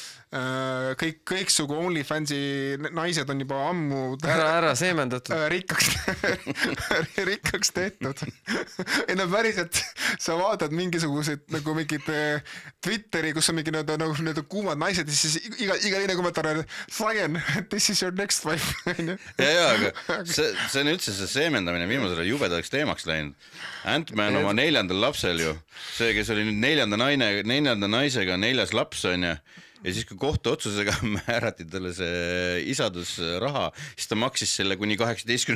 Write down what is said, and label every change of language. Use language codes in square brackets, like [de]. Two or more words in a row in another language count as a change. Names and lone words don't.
[et] Kõiksugu OnlyFansi naised on juba ammu ära seemendatud rikkaks tehtud. Päriselt sa vaatad mingisugused nagu mingid Twitteri, kus on mingi need kuumad naised ja siis iga teine kommentaar on Zion, [en] this is your next wife. [et] aga see on üldse see seemendamine viimasel jubedaks teemaks läinud. Ant-Man oma 4. lapsel ju, see, kes oli nüüd 4. naisega 4. laps on ja siis kui kohtuotsusega määrati talle see isadusraha, siis ta maksis selle kuni 18.